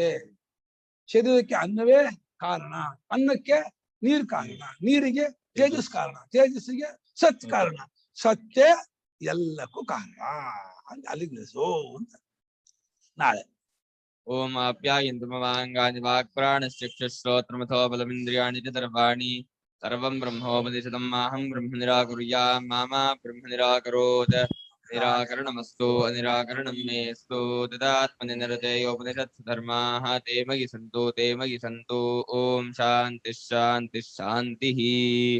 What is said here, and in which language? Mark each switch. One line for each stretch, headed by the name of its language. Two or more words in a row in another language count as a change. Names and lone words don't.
Kannada: ಶರೀರಕ್ಕೆ ಅನ್ನವೇ ಕಾರಣ, ಅನ್ನಕ್ಕೆ ನೀರು ಕಾರಣ, ನೀರಿಗೆ ತೇಜಸ್ ಕಾರಣ, ತೇಜಸ್ಸಿಗೆ ಸತ್ ಕಾರಣ, ಸತ್ಯ ಎಲ್ಲಕ್ಕೂ ಕಾರಣ ಅಂತ ಅಲ್ಲಿಗೆ ನಿಲ್ಲಿಸು ಅಂತ. ನಾಳೆ
Sanskrit: ಓಂ ಆಪ್ಯಾಯಂತು ಮಮಾಂಗಾನಿ ವಾಕ್ಪ್ರಾಣಶ್ಚಕ್ಷುಶ್ರೋತ್ರಮಥೋ ಬಲಮಿಂದ್ರಿಯಾಣಿ ಚ ಸರ್ವಾಣಿ ಸರ್ವಂ ಬ್ರಹ್ಮೋಪನಿಷದಂ ಮಾಹಂ ಬ್ರಹ್ಮ ನಿರಾಕುರ್ಯಾಂ ಮಾ ಬ್ರಹ್ಮ ನಿರಾಕರೋತ್. ನಿರಾಕರಣಮಸ್ತು ಅನಿರಾಕರಣಂ ಮೇಸ್ತು. ತದಾತ್ಮನಿ ನಿರತೇಯೋಪನಿಷತ್ಸು ಧರ್ಮಾಃ ತೇ ಮಯಿ ಸಂತು. ಓಂ ಶಾಂತಿ ಶಾಂತಿ ಶಾಂತಿಃ.